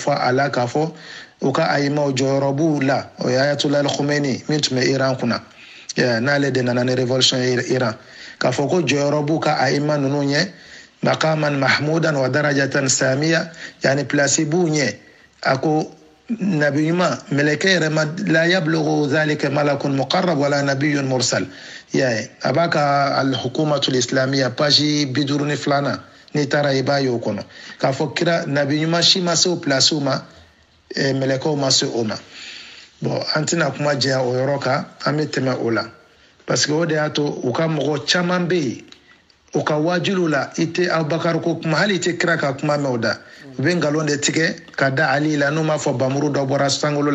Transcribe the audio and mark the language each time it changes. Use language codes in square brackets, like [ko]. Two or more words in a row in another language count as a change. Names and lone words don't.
[bm] fɔ a la k'a fɔ u ka a'imaw jɔyɔrɔ b'u la o ye Ayatollah Khomeini min tun bɛ Iran kunna n'ale de nana ni révolution ye Iran k'a fɔ ko jɔyɔrɔ b'u ka a'ima ninnu ɲɛ [ar] مقاما محمودا ودرجة سامية [bm] yani place b'u ɲɛ a ko nabi ɲuman mɛlɛkɛ yɛrɛ ma [ar] لا يبلغ ذلك ملك مقرب ولا نبي مرسل [bm] a b'a ka al-hukumatul islamiyya page 52 n'i taara i b'a ye o kɔnɔ k'a fɔ kira nabi ɲuman si ma se o place ma mɛlɛkɛw ma se o ma bon an tɛna kuma jɛya o yɔrɔ kan an bɛ tɛmɛ o la [fr] parce que [bm] o de y'a to u ka mɔgɔ caman bɛ yen u ka wajilu la i tɛ Abubakar ko kuma hali i tɛ kira ka kuma mɛn o da u bɛ nkalon de tigɛ ka da Ali la n'u b'a fɔ bamuru dɔ bɔra sankolo